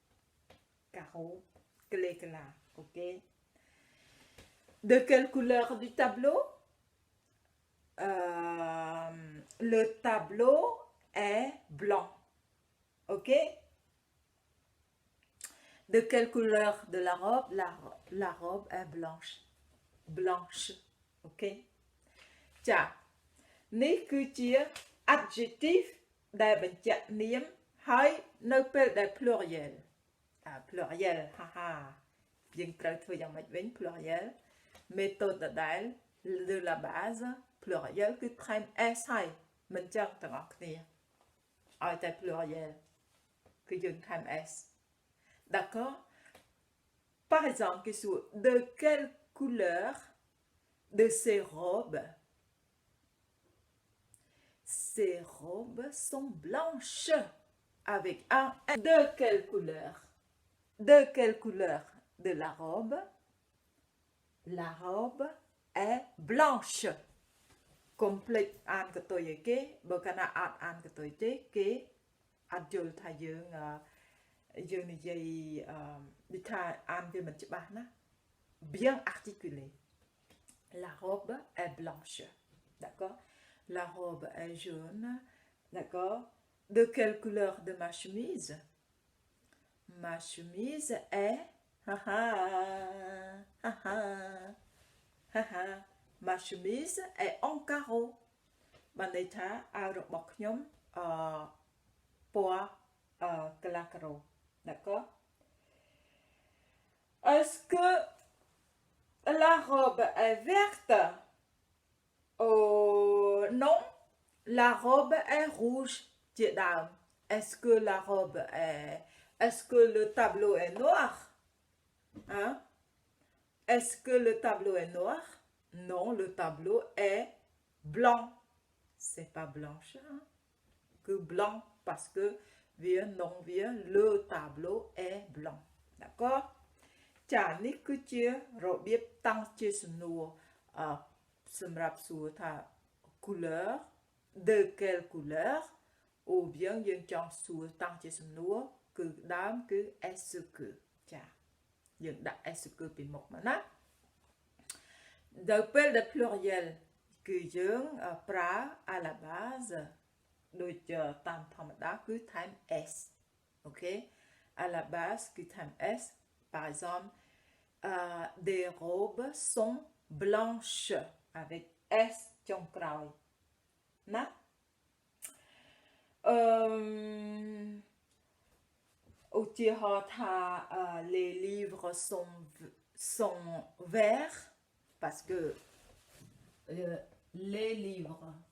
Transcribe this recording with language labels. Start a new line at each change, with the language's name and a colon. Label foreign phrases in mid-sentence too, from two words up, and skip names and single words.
French: là ok de quelle couleur du tableau le tableau est blanc ok de quelle couleur de la robe la robe est blanche ok
Khmer: ចានេះគឺជា adjectif ដែលបញ្ជាក់នាមហើយនៅពេលដែល pluriel
French: pluriel
Khmer: ហាយើងត្រូវធ្វើយ៉ាងម៉េចវិញ
French: pluriel méthode ដដែល de la base pluriel គឺថែម s
Khmer: ហើយមិនចឹងទាំងអស់គ្នាឲ្យតែ
French: pluriel
Khmer: គឺយើងថែម
French: s d'accord par exemple question de quelle couleur de ces robes sont blanches avec un de quelle couleur de la robe est blanche complète អា
Khmer: នកតុយឯគេបើកាលណាអត់អានកតុយទេគេអត់យល់ថាយើងនិយាយដូចថាអានវាមិនច្បាស់ណា
French: bien articulé la robe est blanche d'accord la robe est jaune d'accord de quelle couleur de ma chemise est ma chemise est en carreau
Khmer: បានន័យថាអាវរបស់ខ្ញុំពណ៌កន្លះការ៉ូ d'accord
French: est-ce que la robe est verte non la robe est rouge ជាដើម est-ce que la robe est-ce que le tableau est noir hein est-ce que le tableau est noir non le tableau est blanc c'est pas blanche hein? Que blanc parce que le tableau est blanc d'accord
Khmer: ចានេះគឺជារបៀបតាំងជាសំណួរសម្រាប់សួរ ថា
French: couleur de quelle couleur ou bien
Khmer: យើងចង់សួរតាំងជាសំណួរគឺ ដើមគឺ
French: est-ce que
Khmer: ចាយើងដាក់
French: est-ce que
Khmer: ពីមុខមកណាដល់ពេលដែល pluriel គឺយើងប្រើ
French: à la base
Khmer: ដូចតាមធម្មតាគឺថែម s
French: ok à la base
Khmer: គឺថែម s
French: par exemple des robes sont blanches avec s
Khmer: ចុងក្រោយណា
French: ឧទាហរណ៍ថា les livres sont verts parce que les livres